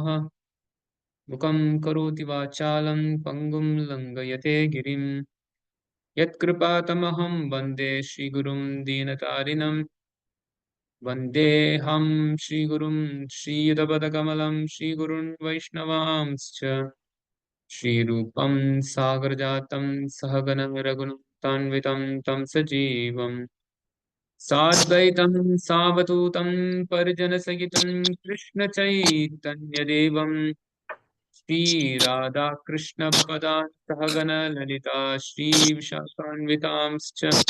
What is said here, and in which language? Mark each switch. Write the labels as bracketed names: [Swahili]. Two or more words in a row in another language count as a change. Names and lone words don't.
[Sanskrit] मूकं करोति वाचालं पङ्गुं लङ्घयते गिरिम् यत्कृपा तमहं वन्दे श्रीगुरुं दीनतारिणम्. वन्देऽहं श्रीगुरुं श्रीयुतपदकमलं श्रीगुरून् वैष्णवांश्च. श्रीरूपं सागरजातं सहगण रघुनाथान्वितं तं सजीवं साद्वैतं सावधूतं परिजनसहितं कृष्णचैतन्यदेवं श्रीराधाकृष्णपदान् सहगण ललिता श्रीविशाखान्वितांश्च।